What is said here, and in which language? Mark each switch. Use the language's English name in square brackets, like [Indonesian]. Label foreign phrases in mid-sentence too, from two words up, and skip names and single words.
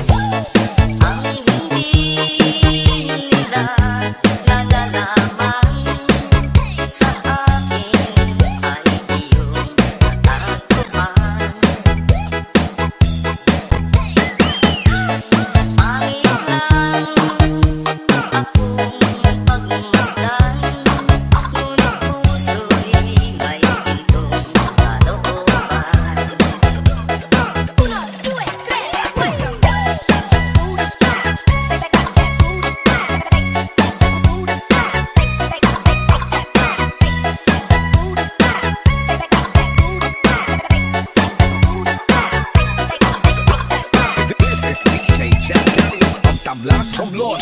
[Filipino] Ang hindi nila nalalaman sa akin ay iyong natagpuan. Pangit lang akong pagmasdan, ngunit puso'y may gintong kalooban. [Spanish] Uno, due, tres, cuatro. [English] This is DJ Jack Daniels of Tablas Romblon.